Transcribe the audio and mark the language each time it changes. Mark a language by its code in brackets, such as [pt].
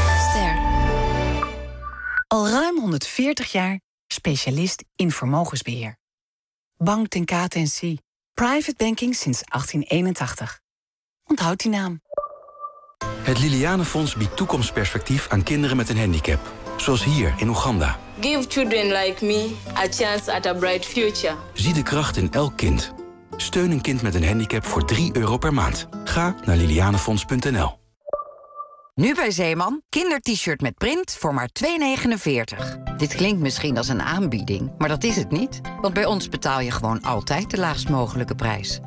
[nl] Ster. Al ruim 140 jaar specialist in vermogensbeheer. Bank ten KTNC. Private banking sinds 1881. Onthoud die naam. Het Liliane Fonds biedt toekomstperspectief aan kinderen met een handicap. Zoals hier in Oeganda. [en] Give children like me a chance at a bright future. [nl] Zie de kracht in elk kind. Steun een kind met een handicap voor €3 per maand. Ga naar lilianefonds.nl. Nu bij Zeeman, kindert-shirt met print voor maar €2,49. Dit klinkt misschien als een aanbieding, maar dat is het niet. Want bij ons betaal je gewoon altijd de laagst mogelijke prijs.